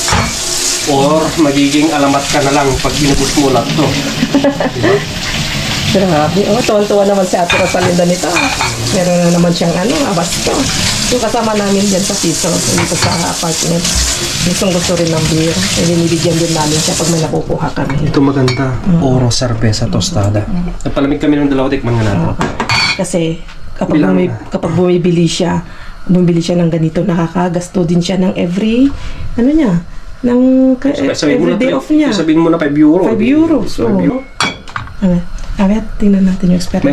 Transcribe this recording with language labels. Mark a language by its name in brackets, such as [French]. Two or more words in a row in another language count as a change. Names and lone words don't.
[Filipino] Or magiging alamat ka na lang pag inubos mo lahat to. Diba? Grabe. Oh, tuwan-tuwa naman si Ate Rosalinda nito. Meron na naman siyang abasto. Yung kasama namin dyan sa piso, dito sa apartment. Gusto rin ng beer. Binibigyan din namin siya pag may nakukuha kami. Ito maganda. [Spanish] Oro cerveza tostada. [Filipino] Napalamig kami ng dalawa, tikman nga natin. Kasi kapag, Bilang- kapag bumibili siya ng ganito, nakakagasto din siya ng every, ng everyday off niya. Sabihin mo na 5 euro. 5 euros. So, 5 euro. Tingnan natin yung expiration.